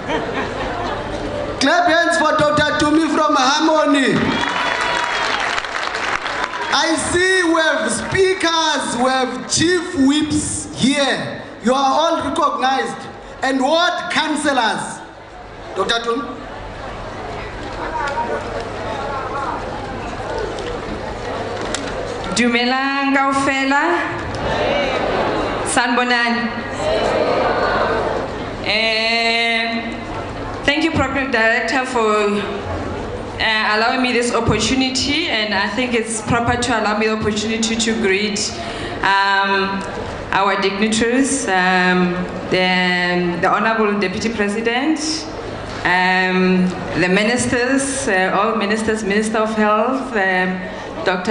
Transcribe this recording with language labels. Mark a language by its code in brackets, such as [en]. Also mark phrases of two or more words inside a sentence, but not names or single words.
[en] Clap hands for Dr. Tumi from Harmony. I see we have speakers, we have chief whips here. You are all recognized. And ward councillors. Dr. Tumi. [st] Dumelang kaofela. [zu] Sanbonani. [en] Thank you, Program Director, for allowing me this opportunity, and I think it's proper to allow me the opportunity to greet our dignitaries, the Honorable Deputy President, the ministers, all ministers, Minister of Health, Dr.